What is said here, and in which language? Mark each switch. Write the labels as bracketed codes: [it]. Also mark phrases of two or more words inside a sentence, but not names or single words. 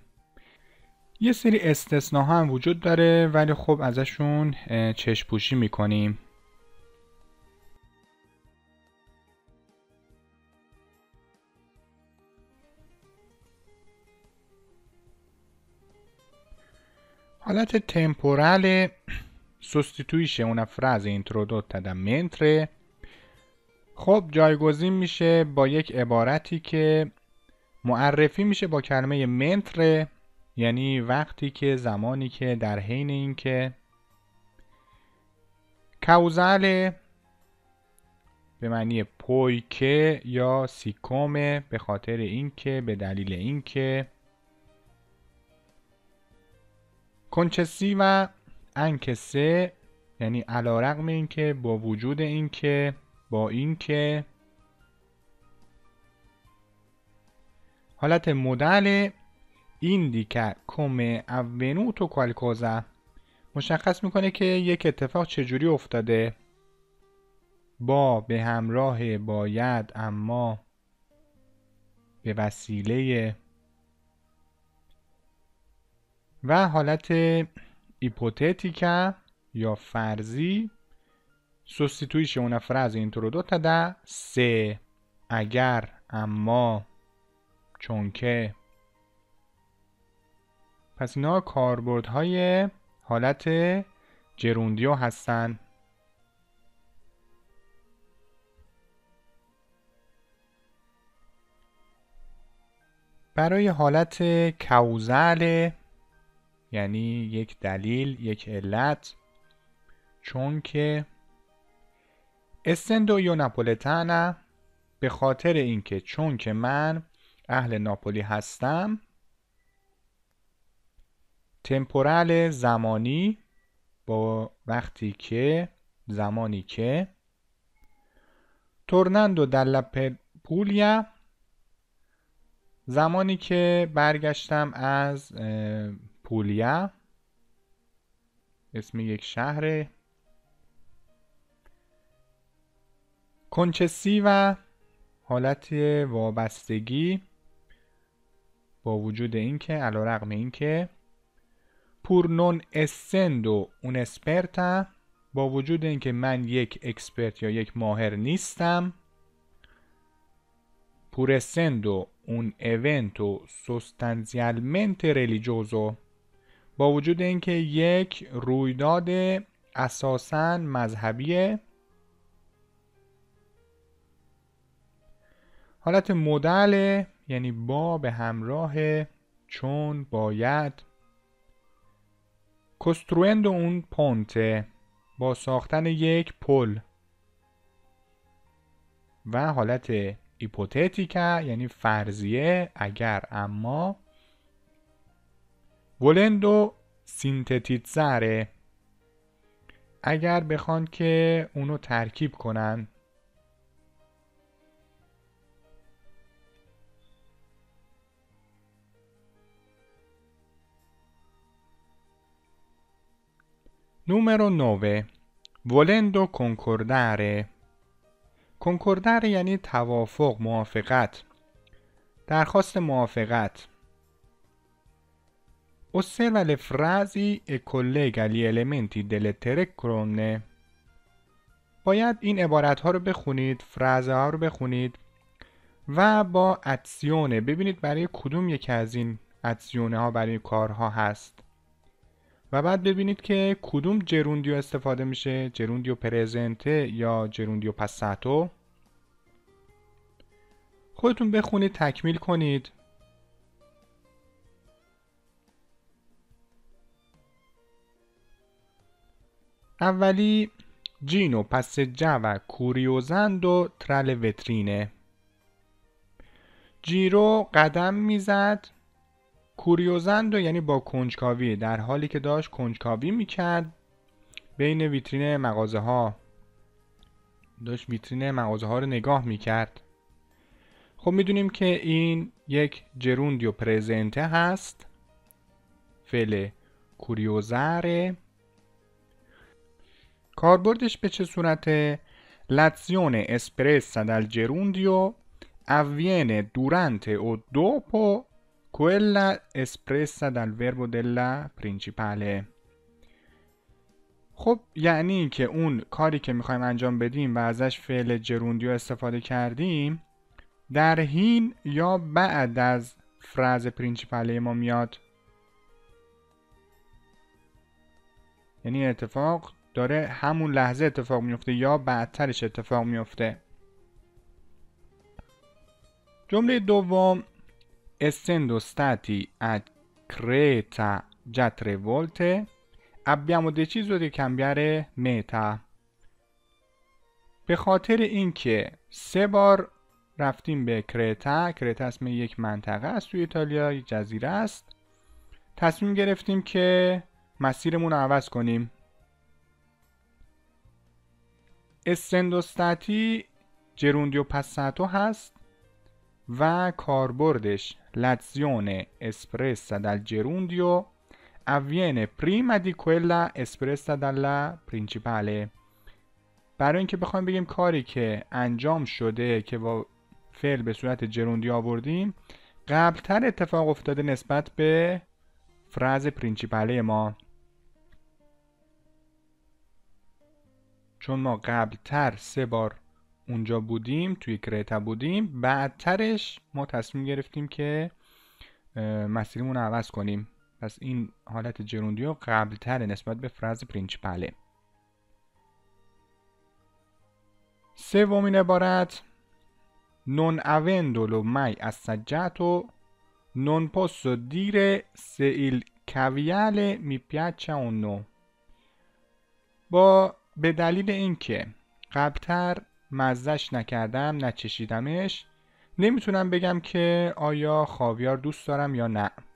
[fa] یه سری استثناها هم وجود داره ولی خب ازشون چشم پوشی میکنیم. حالت تمپورال [it] sostituisce una frase introdotta da mentre. [fa] خب جایگزین میشه با یک عبارتی که معرفی میشه با کلمه mentre، یعنی وقتی که، زمانی که، در حین این که. کاوزال به معنی پوی که یا سیکومه، به خاطر این که، به دلیل این که. کنچسی و انکسه یعنی علی‌رغم این که، با وجود این که، با این که. حالت مدل [it] indica come avvenuto qualcosa، [fa] مشخص میکنه که یک اتفاق چجوری افتاده، با به همراه باید، اما، به وسیله. و حالت ایپوتتیکا یا فرضی [it] sostituisce una frase introdotta da se، [fa] اگر، اما، چونکه. پس اینا کاربردهای حالت جروندیو هستن. برای حالت کاوزال یعنی یک دلیل، یک علت، چون که [it] essendo io napoletana، [fa] به خاطر اینکه، چون که من اهل ناپولی هستم. تمپورال زمانی با وقتی که، زمانی که. [it] tornando dalla پولیا، [fa] زمانی که برگشتم از پولیا، اسم یک شهر. کنچسیوا، حالت وابستگی، با وجود اینکه علیرغم اینکه. [it] pur non essendo un'esperta, [fa] با وجود اینکه من یک اکسپرت یا یک ماهر نیستم. [it] pur essendo un evento sostanzialmente religioso، [fa] با وجود اینکه یک رویداد اساساً مذهبیه. حالت مدل یعنی با به همراه، چون، باید. [it] costruendo un ponte, [fa] با ساختن یک پل. و حالت ایپوتتیکا یعنی فرضیه، اگر، اما. [it] volendo sintetizzare, [fa] اگر بخوان که اونو ترکیب کنن. [it] Numero 9. volendo concordare. concordare [fa] یعنی توافق، موافقت، درخواست موافقت. [it] osserva le frasi e collega gli elementi delle tre colonne. [fa] باید این عبارت ها رو بخونید، فراز ها رو بخونید و با اتسیونه ببینید برای کدوم یکی از این اتسیونه ها برای کارها هست و بعد ببینید که کدوم جروندیو استفاده میشه، جروندیو پرزنته یا جروندیو پاساتو. خودتون بخونید، تکمیل کنید. [it] اولی جینو passeggiava curiosando tra le vetrine. [fa] جیرو قدم میزد، کوریوزندو یعنی با کنجکاوی، در حالی که داشت کنجکاوی میکرد بین ویترین مغازه ها، داشت ویترین مغازه ها رو نگاه میکرد. خب میدونیم که این یک جروندیو پرزنته هست، فعل کوریوزاره. کاربردش به چه صورته؟ [it] l'azione espressa dal gerundio avviene durante o dopo quella espressa dal verbo della principale. [fa] خب یعنی که اون کاری که میخوایم انجام بدیم و ازش فعل جروندیو استفاده کردیم در حین یا بعد از فراز پرینچیپاله ما میاد. یعنی اتفاق داره همون لحظه اتفاق میفته یا بعدترش اتفاق میفته. جمله دوم [it] essendo stati a Creta già 3 volte abbiamo deciso di cambiare meta. [fa] به خاطر اینکه 3 بار رفتیم به کرتا، کرتا اسم یک منطقه است توی ایتالیا، یک جزیره است، تصمیم گرفتیم که مسیرمون رو عوض کنیم. [it] essendo stati [fa] جروندیو پاساتو هست و کاربردش [it] l'azione espressa dal gerundio avviene prima di quella espressa dalla principale. [fa] برای اینکه بخوایم بگیم کاری که انجام شده که با فعل به صورت جروندی آوردیم قبلتر اتفاق افتاده نسبت به فراز پرینچیپاله ما، چون ما قبلتر 3 بار اونجا بودیم، توی کرتا بودیم، بعدترش ما تصمیم گرفتیم که مسیرمون رو عوض کنیم. پس این حالت جروندیو قبلتر نسبت به فراز پرینچیپاله. سومین عبارت [it] non avendolo mai assaggiato non posso dire se il caviale mi piace o no. [fa] به دلیل اینکه قبلتر مزه‌اش نکردم، نچشیدمش، نمیتونم بگم که آیا خاویار دوست دارم یا نه.